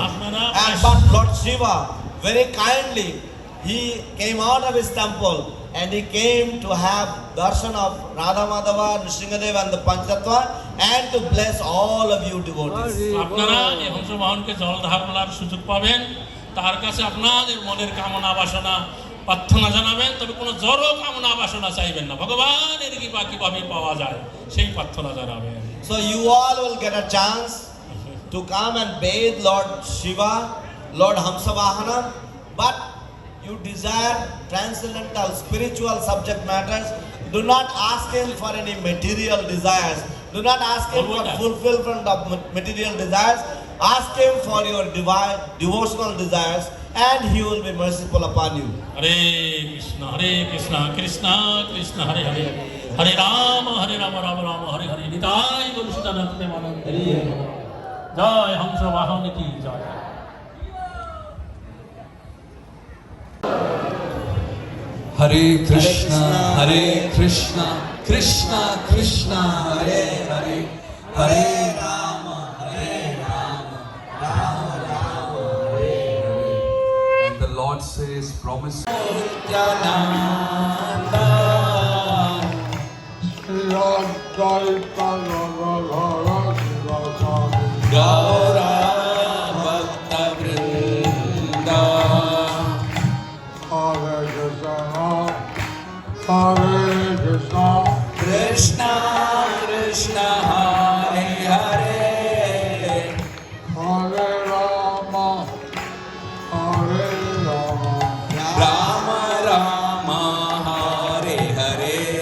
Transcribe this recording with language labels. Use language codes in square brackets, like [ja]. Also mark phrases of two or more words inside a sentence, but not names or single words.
[en] But Lord Shiva very kindly, he came out of his temple and he came to have darshan of Radha Madhava, Nrsingadev and the Panchatattva, and to bless all of you devotees. [bn] আপনারা এই হংসবাহনকে জল ঢালার সুযোগ পাবেন, তার কাছে আপনাদের মনের কামনা বাসনা প্রার্থনা জানাবেন, তবে কোনো জড় কামনা বাসনা চাইবেন না, ভগবানের কৃপা কিভাবে পাওয়া যায় সেই প্রার্থনা জানাবেন। [en] So you all will get a chance to come and bathe Lord Shiva, Lord Hamsavahana, but you desire transcendental spiritual subject matters. Do not ask him for any material desires. Do not ask him for fulfillment of material desires. Ask him for your divine devotional desires, and he will be merciful upon you. Hare Krishna, Krishna Krishna, Hare Hare, Hare Rama, Rama Rama, Hare Hare, Nitai Guru Siddhanath Premanandari. [bn] জয় হংসবাহন কি জয়। [en] Hare Krishna, Krishna Krishna, Hare Hare, Hare Rama, Rama Rama, Hare Hare. And the Lord says, promise. Nityananda, Lord Gaura Bhakta Vrinda. Krishna Krishna Hare Hare, Rama Rama Hare Hare,